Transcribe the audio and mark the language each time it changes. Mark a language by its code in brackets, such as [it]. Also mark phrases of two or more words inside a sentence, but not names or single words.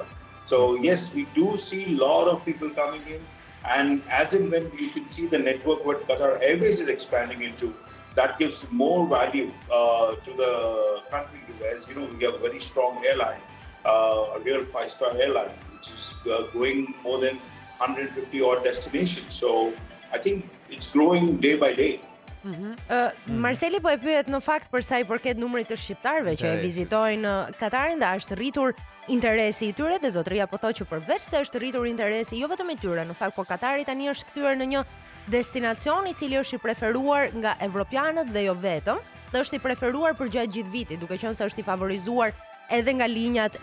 [en] So yes, we do see a lot of people coming in, and as and when you can see the network what Qatar Airways is expanding into, that gives more value to the country. As you know, we have a very strong airline, a real five-star airline, which is going more than 150 odd destinations. So I think it's growing day by day. [sq] Marceli po e pyet në fakt për sa i përket numrit të shqiptarëve që e Interesi. vizitojnë Katarin dhe është rritur interesi i tyre dhe zotëria po thotë që përveç se është rritur interesi jo vetëm i tyre, në fakt po Katari tani është kthyer në një destinacion i cili është i preferuar nga evropianët dhe jo vetëm, dhe është i preferuar për gjatë gjithë vitit, duke qenë se është i favorizuar edhe nga linjat